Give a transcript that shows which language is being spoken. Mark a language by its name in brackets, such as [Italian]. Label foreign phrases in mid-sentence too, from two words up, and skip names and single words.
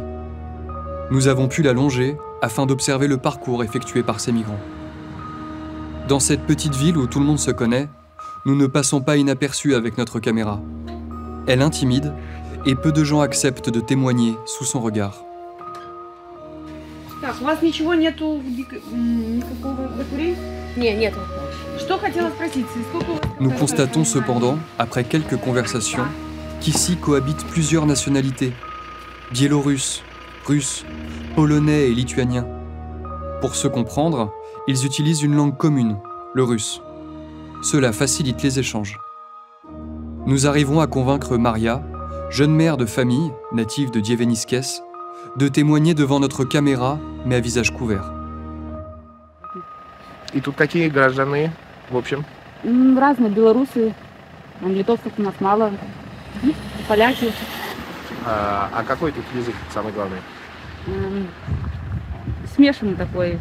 [French] Nous avons pu la longer afin d'observer le parcours effectué par ces migrants. Dans cette petite ville où tout le monde se connaît, nous ne passons pas inaperçus avec notre caméra. Elle intimide et peu de gens acceptent de témoigner sous son regard. [Russian] Так, у вас ничего нету, никакого докурения? Нет. Что хотела спросить, сколько у вас... [French] Nous constatons cependant, après quelques conversations, qu'ici cohabitent plusieurs nationalités, biélorusses, russes, polonais et lituaniens. Pour se comprendre, ils utilisent une langue commune, le russe. Cela facilite les échanges. Nous arrivons à convaincre Maria, jeune mère de famille, native de Dieveniskes, de témoigner devant notre caméra, mais à visage couvert. [Russian] И тут какие граждане, в общем? Разные белорусы, литовцев у нас мало, поляки. А какой тут язык самый главный? Смешанный такой.